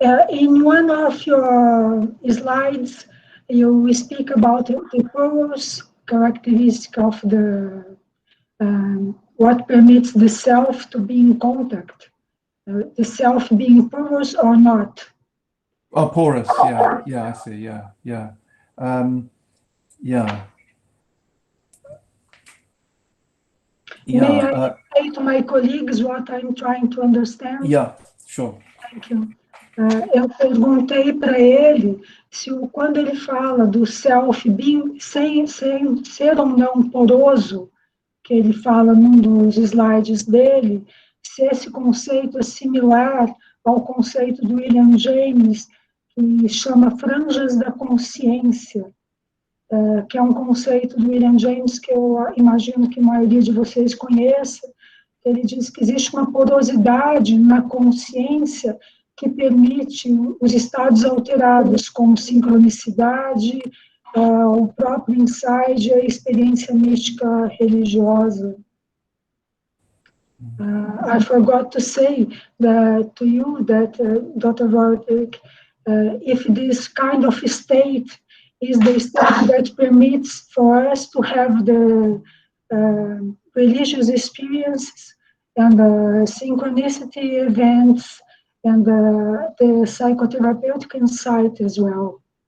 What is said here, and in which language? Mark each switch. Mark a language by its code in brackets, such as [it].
[en] In one of your slides, you speak about the porous characteristic of the what permits the self to be in contact, the self being porous or not. Oh, porous. Yeah, I see. Yeah. May I say to my colleagues what I'm trying to understand? Yeah, sure. Thank you. [pt] Eu perguntei para ele se quando ele fala do [en] self being, [pt] sem ser ou não poroso, que ele fala num dos slides dele, se esse conceito é similar ao conceito do William James, que chama franjas da consciência, que é um conceito do William James que eu imagino que a maioria de vocês conheça. Ele diz que existe uma porosidade na consciência que permite os estados alterados, como sincronicidade, o próprio insight e a experiência mística religiosa. [en] I forgot to say that to you that Dr. Roderick, if this kind of state is the state that permits for us to have the religious experiences and the synchronicity events and the psychotherapeutic insight as well.